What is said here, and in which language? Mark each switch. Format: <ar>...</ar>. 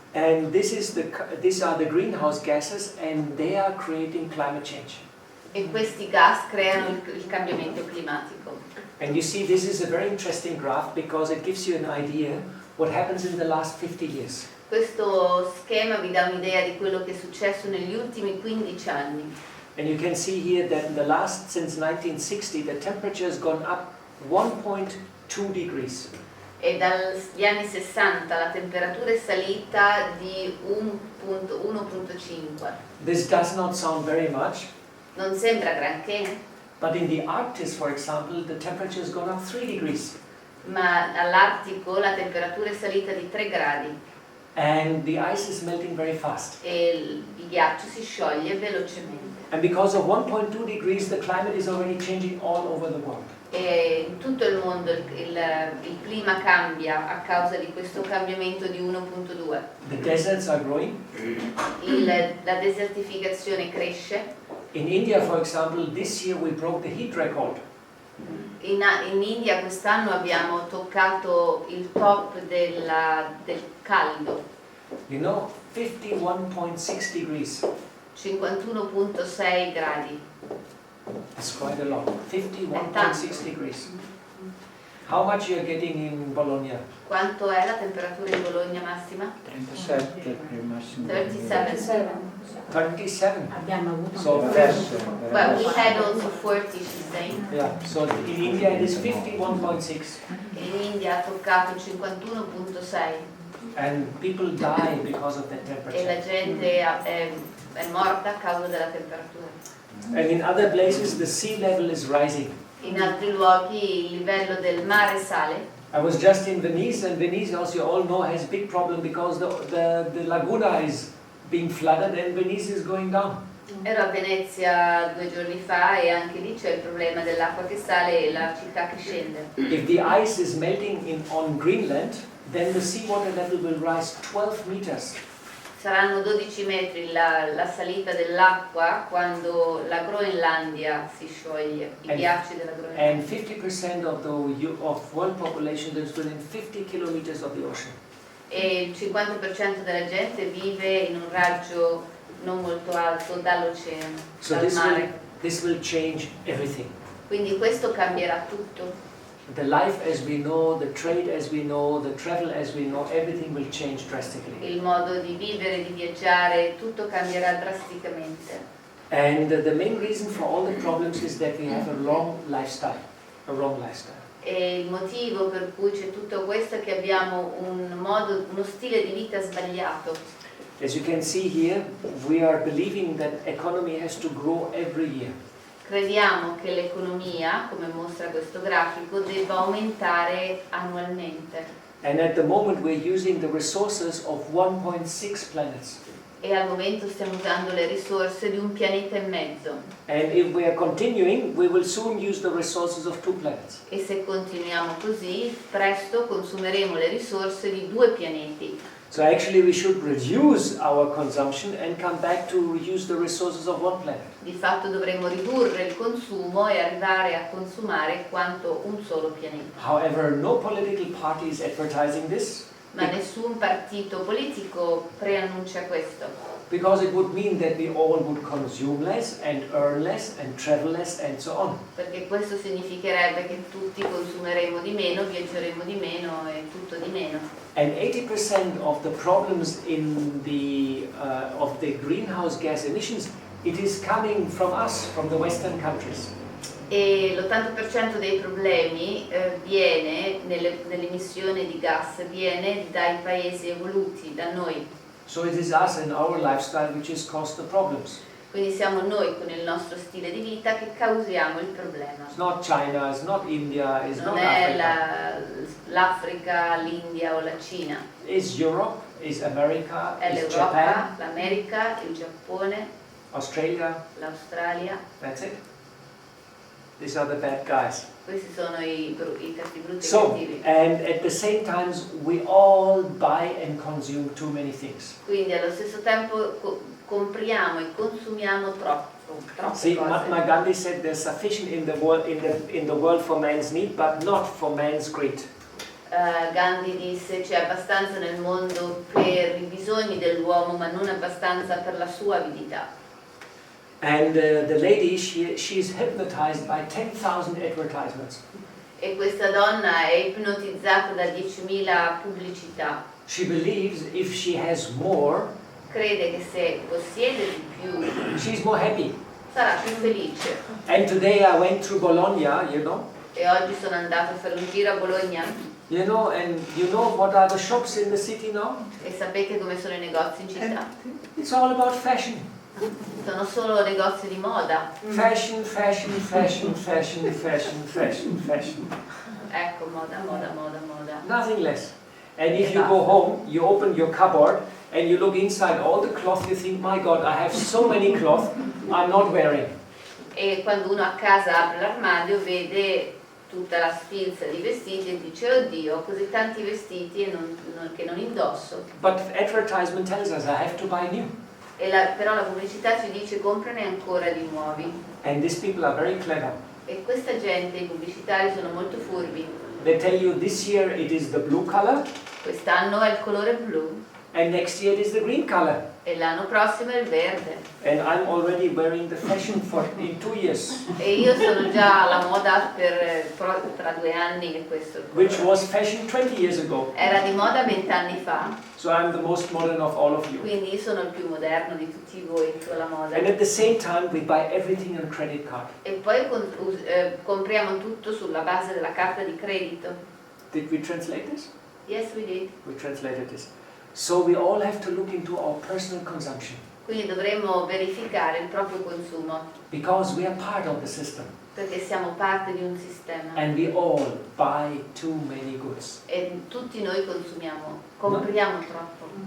<en>And these are the greenhouse gases and they are creating climate change.</en> <it>E questi gas creano il cambiamento climatico.</it> <en>And you see, this is a very interesting graph because it gives you an idea what happens in the last 50 years.</en> <it>Questo schema vi dà un'idea di quello che è successo negli ultimi 15 anni.</it> <en>And you can see here that since 1960, the temperature has gone up 1.2 degrees.</en> <it>E dagli anni 60 la temperatura è salita di 1.5.</it> <en>This does not sound very much.</en> <it>Non sembra granché,</it> <en>But in the Arctic, for example, the temperature has gone up 3 degrees.</en> <it>ma all'Artico la temperatura è salita di 3 gradi</it> <en>And the ice is melting very fast.</en> <it>e il ghiaccio si scioglie velocemente.</it> <en>And because of 1.2 degrees, the climate is already changing all over the world.</en> <it>E in tutto il mondo il clima cambia a causa di questo cambiamento di 1.2.</it> <en>The deserts are growing.</en> <it>La desertificazione cresce.</it> <en>In India, for example, this year we broke the heat record.</en> <it>In India quest'anno abbiamo toccato il top del caldo.</it> <en>You know, 51.6 degrees.</en> <it>51.6 gradi.</it> <en>That's quite a lot. 51.6 degrees. How much you are getting in Bologna?</en> <it>Quanto è la temperatura in Bologna massima? 37 per il massimo. 37. 37. Abbiamo avuto</it> <en>So Well, we had also 40, she's saying. yeah. So in India it is 51.6,</en> <it>In India ha toccato 51.6</it> <en>and people die because of that</en> <it>e</it> <en>temperature.</en> <it>la gente è morta a causa della temperatura.</it> <en>And in other places the sea level is rising.</en> <it>In altri luoghi il livello del mare sale.</it> <en>I was just in Venice, and Venice, as you all know, has big problem because the laguna is being flooded and Venice is going down.</en> <it>Ero a Venezia 2 giorni fa e anche lì c'è il problema dell'acqua che sale e la città che scende.</it> <en>If the ice is melting on Greenland, then the seawater level will rise 12 meters.</en> <it>Saranno 12 metri la salita dell'acqua quando la Groenlandia si scioglie, i ghiacci della</it> <en>And</en> <it>Groenlandia.</it> <en>50% of world population lives within 50 kilometers of the ocean.</en> <it>E il 50% della gente vive in un raggio non molto alto dall'oceano,</it> <en>So</en> <it>dal mare.</it> <en>this will change everything.</en> <it>Quindi questo cambierà tutto.</it> <en>The life as we know, the trade as we know, the travel as we know, everything will change drastically.</en> <it>Il modo di vivere, di viaggiare, tutto cambierà drasticamente.</it> <en>And the main reason for all the problems is that we have a wrong lifestyle.</en> <it>E il motivo per cui c'è tutto questo è che abbiamo uno stile di vita sbagliato.</it> <en>As you can see here, we are believing that economy has to grow every year.</en> <it>Crediamo che l'economia, come mostra questo grafico, debba aumentare annualmente.</it> <en>And at the moment we're using the resources of 1.6 planets.</en> <it>E al momento stiamo usando le risorse di un pianeta e mezzo.</it> <en>And if we are continuing, we will soon use the resources of 2 planets.</en> <it>E se continuiamo così, presto consumeremo le risorse di 2 pianeti.</it> <en>So actually we should reduce our consumption and come back to use the resources of 1 planet.</en> <it>Di fatto dovremmo ridurre il consumo e arrivare a consumare quanto un solo pianeta.</it> <en>However, no political party is advertising this</en> <it>Ma nessun partito politico preannuncia questo,</it> <en>because it would mean that we all would consume less and earn less and travel less and so on.</en> <it>perché questo significherebbe che tutti consumeremo di meno, viaggeremo di meno e tutto di meno.</it> <en>And 80% of the problems in of the greenhouse gas emissions, it is coming from us, from the Western countries.</en> <it>E l'80% dei problemi viene nell'emissione di gas, viene dai paesi evoluti, da noi.</it> <en>So it is us and our lifestyle which has caused the problems.</en> <it>Quindi siamo noi con il nostro stile di vita che causiamo il problema.</it> <en>It's not China, it's not India, it's</en> <it>Non</it> <en>not</en> <it>è</it> <en>Africa.</en> <it>l'Africa, l'India o la Cina,</it> <en>It's Europe, it's America,</en> <it>è</it> <en>it's</en> <it>l'Europa,</it> <en>Japan,</en> <it>l'America, il Giappone,</it> <en>Australia,</en> <it>l'Australia.</it> <en>that's it. These are the bad guys.</en> <it>Questi sono i cattivi brutti e</it> <en>So,</en> <it>cattivi.</it> <en>and at the same time, we all buy and consume too many things.</en> <it>Quindi allo stesso tempo compriamo e consumiamo troppe</it> <en>See,</en> <it>cose.</it> <en>Mahatma Gandhi said there's sufficient in the world for man's need, but not for man's greed.</en> <it>Gandhi disse c'è abbastanza nel mondo per i bisogni dell'uomo, ma non abbastanza per la sua avidità.</it> <en>And the lady, she's hypnotized by 10,000 advertisements.</en> <it>E questa donna è ipnotizzata da 10.000 pubblicità.</it> <en>She believes if she has more,</en> <it>Crede che se possiede di più</it> <en>she's more happy.</en> <it>sarà più felice.</it> <en>And today I went through Bologna, you know,</en> <it>E oggi sono andata a fare un giro a Bologna</it> <en>and you know what are the shops in the city now?</en> <it>e sapete come sono i negozi in città?</it> <en>It's all about fashion.</en> <it>Sono solo negozi di moda.</it> <en>Fashion, fashion, fashion, fashion, fashion, fashion, fashion.</en> <it>Ecco, moda, moda, moda, moda.</it> <en>Nothing less. And if you go home, you open your cupboard and you look inside all the cloth, you think, my God, I have so many cloth I'm not wearing.</en> <it>E quando uno a casa apre l'armadio vede tutta la sfilza di vestiti e dice oddio, ho così tanti vestiti e che non indosso.</it> <en>But advertisement tells us I have to buy new.</en> <it>Però la pubblicità ci dice comprane ancora di nuovi.</it> <en>And these people are very clever.</en> <it>E questa gente, i pubblicitari, sono molto furbi.</it> <en>They tell you this year it is the blue color</en> <it>Quest'anno è il colore blu</it> <en>and next year it is the green color.</en> <it>e l'anno prossimo è il verde.</it> <en>And I'm already wearing the fashion in 2 years,</en> <it>E io sono già alla moda tra 2 anni e questo è il colore.</it> <en>which was fashion 20 years ago.</en> <it>Era di moda 20 anni fa,</it> <en>So I'm the most modern of all of you.</en> <it>quindi io sono il più moderno di tutti voi sulla moda.</it> <en>And at the same time we buy everything on credit card.</en> <it>E poi compriamo tutto sulla base della carta di credito.</it> <en>Did we translate this? Yes, we did. We translated this. So we all have to look into our personal consumption</en> <it>Quindi dovremmo verificare il proprio consumo,</it> <en>because we are part of the system</en> <it>perché siamo parte di un sistema.</it> <en>and we all buy too many goods.</en> <it>E tutti noi compriamo troppo.</it>